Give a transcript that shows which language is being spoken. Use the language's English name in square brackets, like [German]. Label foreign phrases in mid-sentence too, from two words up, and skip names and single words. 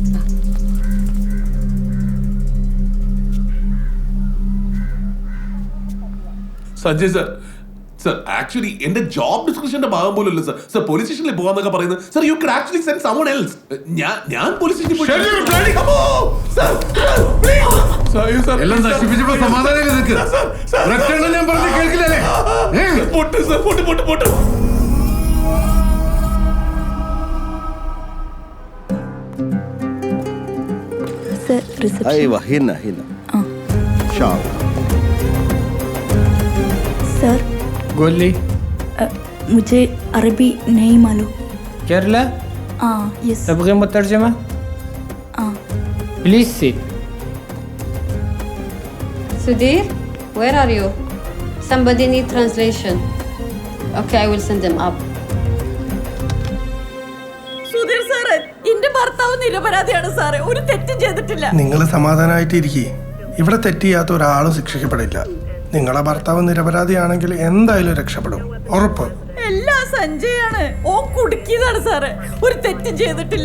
[Malayalam] സഞ്ജയ് സാർ, സർ ആക്ച്വലി എന്റെ [English] job descriptionന്റെ [Malayalam] ഭാഗം പോലും അല്ല സർ. സർ [English] police stationൽ [Malayalam] പോകാന്നൊക്കെ പറയുന്നത്. [English] sir you could actually send someone else. ഞാൻ police stationൽ പോയി [Malayalam] എല്ലാം നശിപ്പിച്ചപ്പോ സമാധാനം നിൽക്ക്. ഞാൻ പറഞ്ഞ കേൾക്കില്ലേ? പൊട്ട് സർ, പൊട്ട് പൊട്ട് പൊട്ട്. [Arabic] أيوة هنا شعر. [Hindi] सर बोल ली। मुझे अरबी नहीं मालूम। केरला? यस। [Arabic] تبغى مترجمة? [Hindi] हाँ। [English] please sit. Sudhir, where are you? Somebody need translation. Okay, I will send them up. [Malayalam] സുധീർ സാറേ, എന്റെ ഭർത്താവ് നിരപരാധിയാണ് സാറേ, ഒരു തെറ്റും ചെയ്തിട്ടില്ല. നിങ്ങൾ സമാധാനമായിട്ടിരിക്കേ. ഇവിടെ തെറ്റ് ചെയ്യാത്ത ഒരാളും ശിക്ഷിക്കപ്പെടില്ല. നിങ്ങളെ ഭർത്താവ് നിരപരാധിയാണെങ്കിൽ എന്തായാലും രക്ഷപ്പെടും, ഉറപ്പ്. എല്ലാ സഞ്ജയാണ്, ഓ കുടുക്കിയതാണ് സാറേ, ഒരു തെറ്റും ചെയ്തിട്ടില്ല.